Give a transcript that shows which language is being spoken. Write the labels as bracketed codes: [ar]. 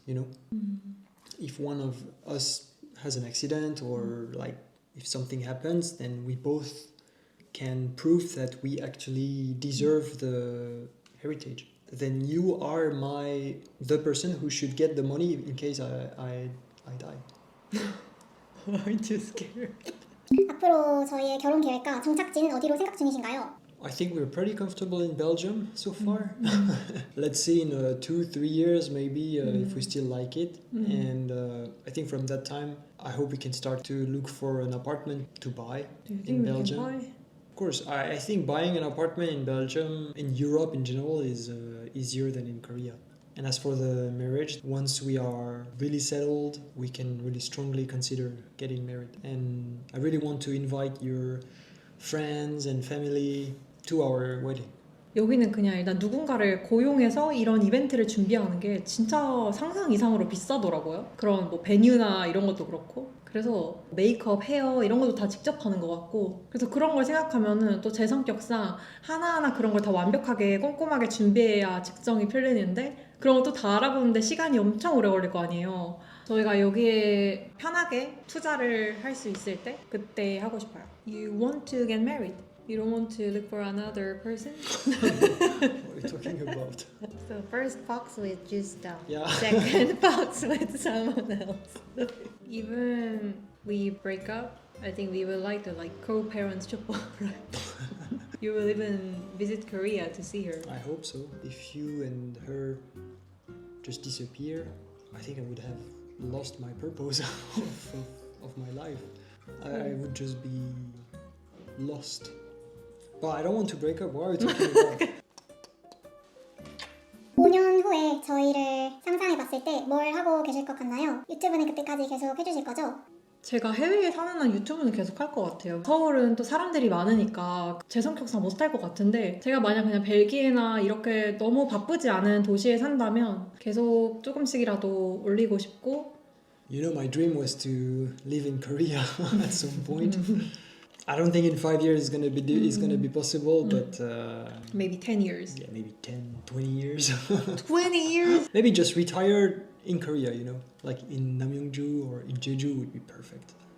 [en] You know, if one of us has an accident or like if something happens, then we both can prove that we actually deserve the heritage. Then you are the person who should get the money in case I die. Aren't you scared? [ko] 앞으로 저희의 결혼 계획과 정착지는 어디로 생각 중이신가요? [en] I think we're pretty comfortable in Belgium so far. Let's see in 2-3 years maybe if we still like it. And I think from that time, I hope we can start to look for an apartment to buy Do you in think we Belgium. can buy? Of course, I think buying an apartment in Belgium, in Europe in general, is easier than in Korea. And as for the marriage, once we are really settled, we can really strongly consider getting married. And I really want to invite your friends and family to our wedding. [ko] 여기는 그냥 일단 누군가를 고용해서 이런 이벤트를 준비하는 게 진짜 상상 이상으로 비싸더라고요. 그런 뭐 베뉴나 이런 것도 그렇고. 그래서 메이크업, 헤어 이런 것도 다 직접 하는 것 같고. 그래서 그런 걸 생각하면은 또 제 성격상 하나하나 그런 걸 다 완벽하게 꼼꼼하게 준비해야 직정이 풀리는데 그런 것도 다 알아보는데 시간이 엄청 오래 걸릴 거 아니에요. 저희가 여기에 편하게 투자를 할 수 있을 때 그때 하고 싶어요. [en] You want to get married? You don't want to look for another person? What are you talking about? So first box with just Yeah. second box with someone else. Even we break up, I think we would like to like co-parents Chopa, right? You will even visit Korea to see her. I hope so. If you and her just disappear, I think I would have lost my purpose of my life. I would just be lost. But I don't want to break up. What are you talking about? [ko] 5년 후에 저희를 상상해봤을 때 뭘 하고 계실 것 같나요? 유튜브는 그때까지 계속 해주실 거죠? 제가 해외에 사는 한 유튜브는 계속 할 것 같아요. 서울은 또 사람들이 많으니까 제 성격상 못 할 것 같은데 제가 만약 그냥 벨기에나 이렇게 너무 바쁘지 않은 도시에 산다면 계속 조금씩이라도 올리고 싶고 [en] You know, my dream was to live in Korea at some point. I don't think in 5 years it's gonna be possible, but maybe 10 years. yeah, maybe 10, 20 years. 20 years? Maybe just retire in Korea, you know, like in Namyongju or in Jeju would be perfect.